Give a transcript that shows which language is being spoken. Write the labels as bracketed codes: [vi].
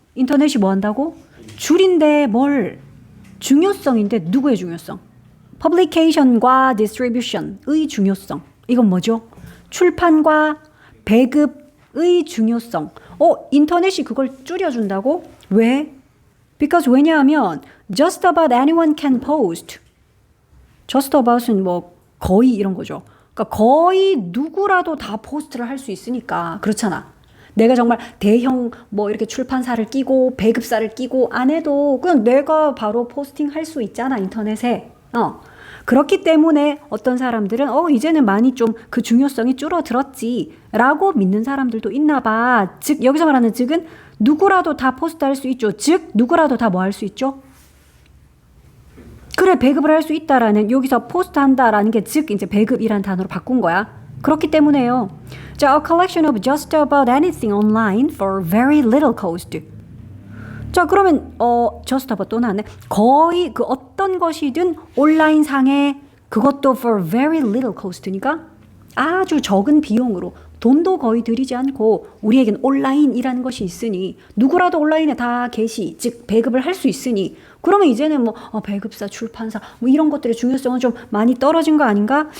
[ko] 인터넷이 뭐 한다고? 줄인데 뭘? 중요성인데 누구의 중요성? publication과 distribution의 중요성. 이건 뭐죠? 출판과 배급의 중요성. 인터넷이 그걸 줄여준다고? 왜? [en] Because [ko] 왜냐하면 [en] just about anyone can post. just about [ko] 은 뭐 거의 이런 거죠. 그러니까 거의 누구라도 다 포스트를 할 수 있으니까. 그렇잖아. 내가 정말 대형 뭐 이렇게 출판사를 끼고 배급사를 끼고 안 해도 그냥 내가 바로 포스팅 할 수 있잖아, 인터넷에. 그렇기 때문에 어떤 사람들은 이제는 많이 좀 그 중요성이 줄어들었지 라고 믿는 사람들도 있나 봐. 즉 여기서 말하는 즉은 누구라도 다 포스트할 수 있죠. 즉 누구라도 다 뭐 할 수 있죠? 그래, 배급을 할 수 있다라는 여기서 포스트한다라는 게 즉 이제 배급이라는 단어로 바꾼 거야. 그렇기 때문에요. [en] 자, a collection of just about anything online for very little cost. [ko] 자, 그러면 [en] just about [ko] 또 나왔네. 거의 그 어떤 것이든 온라인 상에 그것도 [en] for very little cost [ko] 니까 아주 적은 비용으로 돈도 거의 들이지 않고 우리에겐 온라인이라는 것이 있으니 누구라도 온라인에 다 게시, 즉 배급을 할 수 있으니 그러면 이제는 뭐 배급사, 출판사 뭐 이런 것들의 중요성은 좀 많이 떨어진 거 아닌가?